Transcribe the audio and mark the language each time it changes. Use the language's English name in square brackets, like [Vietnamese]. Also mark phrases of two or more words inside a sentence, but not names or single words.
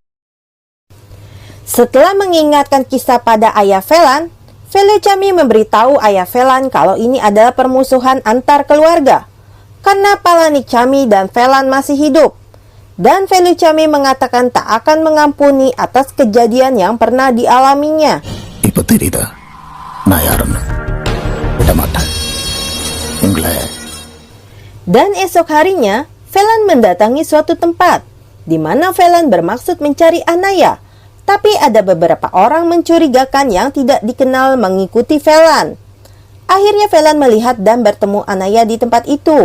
[Indonesian] Setelah mengingatkan kisah pada ayah Velan, Felucami memberitahu ayah Velan kalau ini adalah permusuhan antar keluarga. Karena Palanik Cami dan Velan masih hidup. Dan Felucami mengatakan tak akan mengampuni atas kejadian yang pernah dialaminya. [Tamil] இப்ப தெரியுதா நான் யாருன்னு? விடமாட்டேன் உங்களை. [Indonesian] Dan esok harinya, Velan mendatangi suatu tempat di mana Velan bermaksud mencari Anaya. Tapi ada beberapa orang mencurigakan yang tidak dikenal mengikuti Velan. Akhirnya Velan melihat dan bertemu Anaya di tempat itu.